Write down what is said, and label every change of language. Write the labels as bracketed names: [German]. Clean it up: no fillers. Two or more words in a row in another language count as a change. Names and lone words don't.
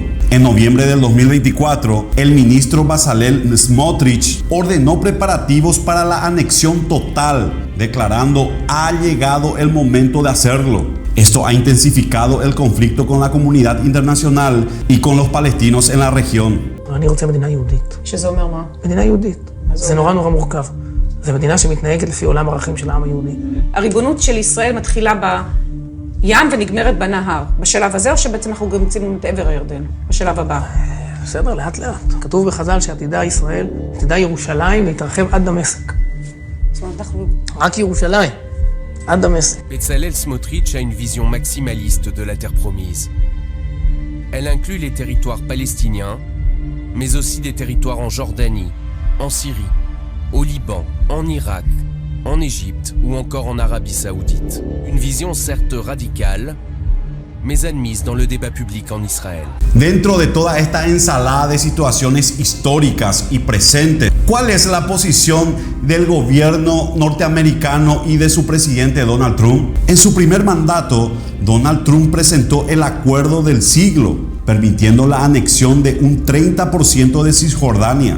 [Spanish] En noviembre del 2024, el ministro Bezalel Smotrich ordenó preparativos para la anexión total, declarando: ha llegado el momento de hacerlo. Esto ha intensificado el conflicto con la comunidad internacional y con los palestinos en la región. [Hebrew] אני רוצה מדינה יהודית. שזה אומר מה? מדינה יהודית. זה נורא נורא מורכב. זו מדינה שמתנהגת לפי עולם ערכים של העם היהודי. הריבונות של ישראל מתחילה בים ונגמרת בנהר. בשלב הזה, או שבעצם אנחנו גם מציעים את עבר הירדן? בשלב הבא. בסדר, לאט לאט. כתוב בחז"ל שעתידה ישראל, עתידה ירושלים להתרחב עד דמשק. זאת אומרת, אנחנו... רק ירושלים. עד דמשק. [French] Bezalel Smotrich a une vision maximaliste de la terre promise. Elle inclut les territoires palestiniens, mais aussi des territoires en Jordanie, en Syrie, au Liban, en Irak, en Égypte ou encore en Arabie Saoudite. Une vision certes radicale, mais admise dans le débat public en Israël. [Spanish] Dentro de toda esta ensalada de situaciones históricas y presentes, ¿cuál es la posición del gobierno norteamericano y de su presidente Donald Trump? En su primer mandato, Donald Trump presentó el acuerdo del siglo, permitiendo la anexión de un 30% de Cisjordania.